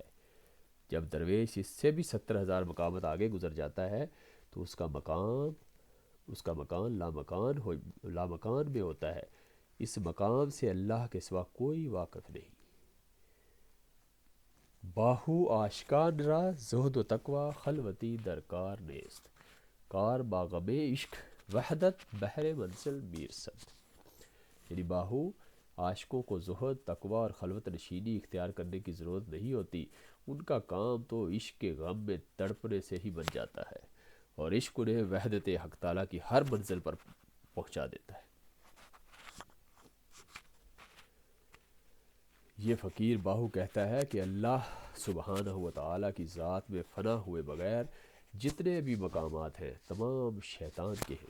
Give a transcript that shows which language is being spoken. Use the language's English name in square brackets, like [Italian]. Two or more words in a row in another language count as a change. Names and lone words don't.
[Urdu] جب درویش اس سے بھی 70,000 مقامات آگے گزر جاتا ہے تو اس کا مکان لامکان میں ہوتا ہے، اس مقام سے اللہ کے سوا کوئی واقف نہیں۔ [Persian] باہو آشکار را زہد و تقوی خلوتی درکار نیست، کار باغم عشق وحدت بحر منزل میرسد۔ [Urdu] یعنی باہو عاشقوں کو زہد، تقوی اور خلوت نشینی اختیار کرنے کی ضرورت نہیں ہوتی، ان کا کام تو عشق کے غم میں تڑپنے سے ہی بن جاتا ہے، اور عشق انہیں وحدت حق تعالیٰ کی ہر منزل پر پہنچا دیتا ہے۔ یہ فقیر باہو کہتا ہے کہ اللہ سبحانہ و تعالیٰ کی ذات میں فنا ہوئے بغیر جتنے بھی مقامات ہیں تمام شیطان کے ہیں۔